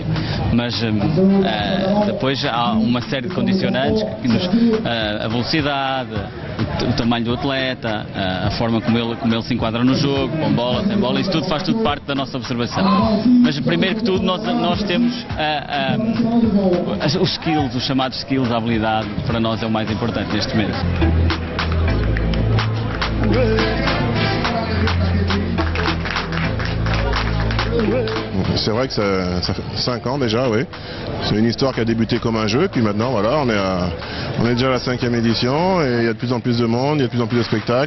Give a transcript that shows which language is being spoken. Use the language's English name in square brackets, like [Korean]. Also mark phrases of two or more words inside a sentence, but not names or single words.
[Portuguese] Mas depois há uma série de condicionantes, a velocidade, o tamanho do atleta, a forma como ele se enquadra no jogo, com bola, sem bola, isso tudo faz tudo parte da nossa observação. Mas primeiro que tudo nós temos os skills, os chamados skills, a habilidade, para nós é o mais importante neste momento. [French] C'est vrai que ça fait 5 ans déjà, oui. C'est une histoire qui a débuté comme un jeu, et puis maintenant, voilà, on est déjà à la 5e édition, et il y a de plus en plus de monde, il y a de plus en plus de spectacles.